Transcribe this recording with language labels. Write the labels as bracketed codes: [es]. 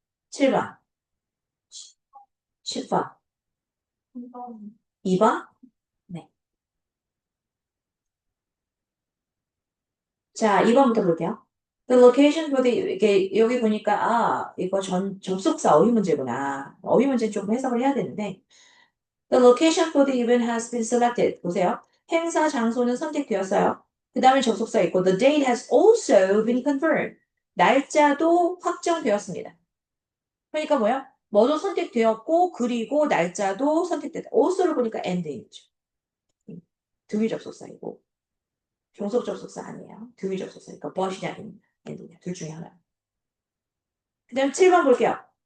[ko] 7번, 10번, 2번? 네. 자, 2번부터 볼게요. The location for the, 이게 여기 보니까, 이거 접속사 어휘 문제구나. 어휘 문제 조금 해석을 해야 되는데, [en] The location for the event has been selected. [ko] 보세요. 행사 장소는 선택되었어요. 그 다음에 접속사 있고, [en] The date has also been confirmed. [ko] 날짜도 확정되었습니다. 그러니까 뭐야? 뭐도 선택되었고, 그리고 날짜도 선택됐다. also를 보니까 and이죠. 등위 접속사이고, 종속 접속사 아니에요. 등위 접속사니까 but이냐, and냐, 둘 중에 하나. 그 다음 7번 볼게요.